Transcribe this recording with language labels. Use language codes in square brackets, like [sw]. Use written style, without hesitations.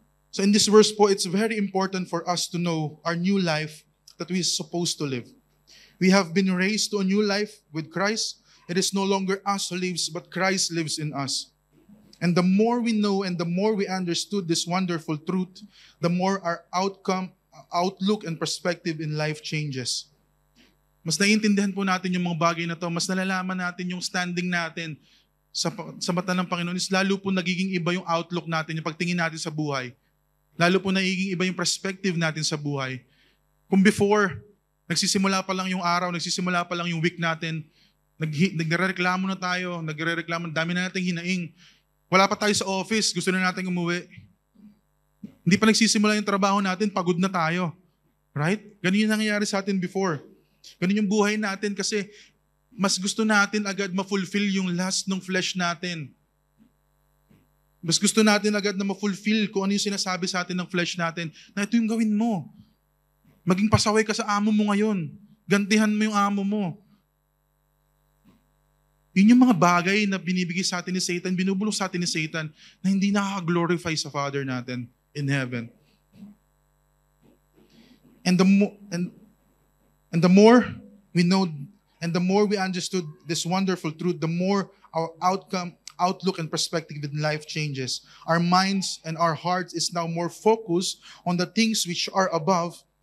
[en] So in this verse po, it's very important for us to know our new life that we are supposed to live. We have been raised to a new life with Christ. It is no longer us who lives, but Christ lives in us. And the more we know and the more we understood this wonderful truth, the more our outlook and perspective in life changes. [tl] Mas naiintindihan po natin yung mga bagay na to. Mas nalalaman natin yung standing natin sa mata ng Panginoon. Is lalo po nagiging iba yung outlook natin, yung pagtingin natin sa buhay. Lalo po nagiging iba yung perspective natin sa buhay. Kung before, nagsisimula pa lang yung araw, nagsisimula pa lang yung week natin, nagrereklamo na tayo, dami na nating hinaing. Wala pa tayo sa office, gusto na natin umuwi. Hindi pa nagsisimula yung trabaho natin, pagod na tayo. [en] Right? [tl] Ganun yung nangyayari sa atin before. Ganun yung buhay natin kasi mas gusto natin agad ma-fulfill yung lust ng flesh natin. Mas gusto natin agad na ma-fulfill kung ano yung sinasabi sa atin ng flesh natin, na ito yung gawin mo. Maging pasaway ka sa amo mo ngayon. Gantihan mo yung amo mo. Yun yung mga bagay na binibigay sa atin ni Satan, binubulong sa atin ni Satan, na hindi nakaka-glorify sa Father natin [en] in heaven. And the more we know, and the more we understood this wonderful truth, the more our outlook and perspective in life changes. Our minds and our hearts is now more focused on the things which are above.